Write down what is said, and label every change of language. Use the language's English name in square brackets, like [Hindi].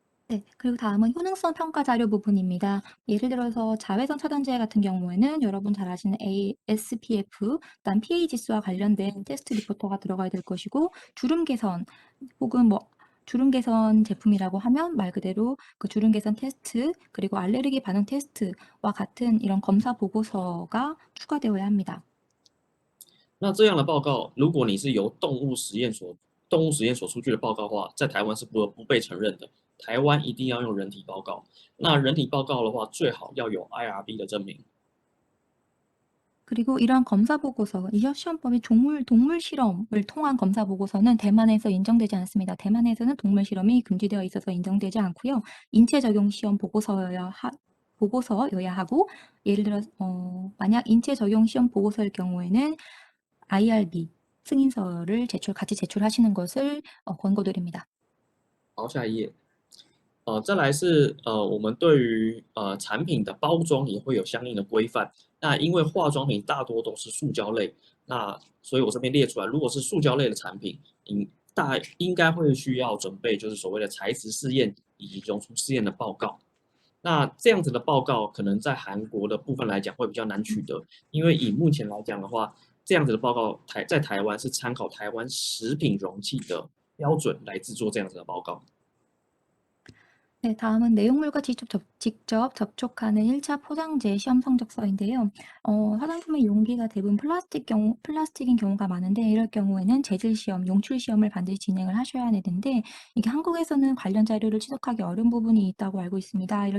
[Korean] 네, 그리고 다음은 효능성 평가 자료 부분입니다. 예를 들어서 자외선 차단제 같은 경우에는 여러분 잘 아시는 SPF, 그다음 PA 지수와 관련된 테스트 리포터가 들어가야 될 것이고 주름 개선 혹은 주름 개선 제품이라고 하면 말 그대로 그 주름 개선 테스트 그리고 알레르기 반응 테스트와 같은 이런 검사 보고서가 추가되어야 합니다. [Chinese] 那这样的报告，如果你是由动物实验所出具的报告的话，在台湾是不被承认的。台湾一定要用人体报告。那人体报告的话，最好要有 IRB 的证明。 [Korean] 그리고 이러한 검사 보고서, 이 시험법이 동물 실험을 통한 검사 보고서는 대만에서 인정되지 않습니다. 대만에서는 동물 실험이 금지되어 있어서 인정되지 않고요. 인체 적용 시험 보고서여야 하고, 예를 들어 만약 인체 적용 시험 보고서일 경우에는 IRB 승인서를 같이 제출하시는 것을 권고드립니다. [Chinese] 好，下一页。再来是我们对于产品的包装也会有相应的规范。那因为化妆品大多都是塑胶类，那所以我这边列出来，如果是塑胶类的产品，应该会需要准备就是所谓的材质试验以及溶出试验的报告。那这样子的报告可能在韩国的部分来讲会比较难取得，因为以目前来讲的话，这样子的报告在台湾是参考台湾食品容器的标准来制作这样子的报告。 [Korean] 네, 다음은 내용물과 직접 접촉하는 1차 포장재 시험 성적서인데요. 화장품의 용기가 대부분 플라스틱인 경우가 많은데 이럴 경우에는 재질 시험, 용출 시험을 반드시 진행을 하셔야 되는데 이게 한국에서는 관련 자료를 취득하기 어려운 부분이 있다고 알고 있습니다.